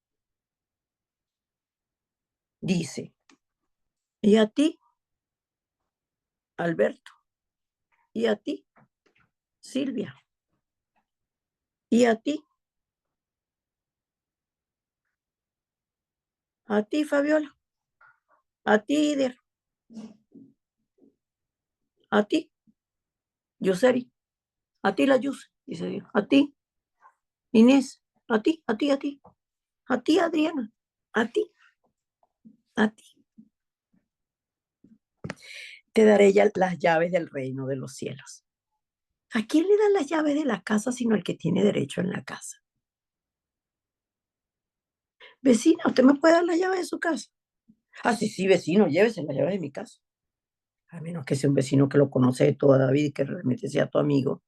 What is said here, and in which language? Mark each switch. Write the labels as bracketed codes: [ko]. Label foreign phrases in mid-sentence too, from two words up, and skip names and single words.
[es] dice, y a ti, Alberto, y a ti, Silvia, y a ti, Fabiola, a ti, Ider, a ti, Yuseri, a ti, la Yus, dice Dios, a ti, Inés, a ti, a ti, a ti, a ti, Adriana, a ti, a ti. Te daré ya las llaves del reino de los cielos. ¿A quién le dan las llaves de la casa sino el que tiene derecho en la casa? Vecina, ¿usted me puede dar las llaves de su casa? Ah, sí, sí, vecino, llévese las llaves de mi casa. A menos que sea un vecino que lo conoce de toda la vida y que realmente sea tu amigo.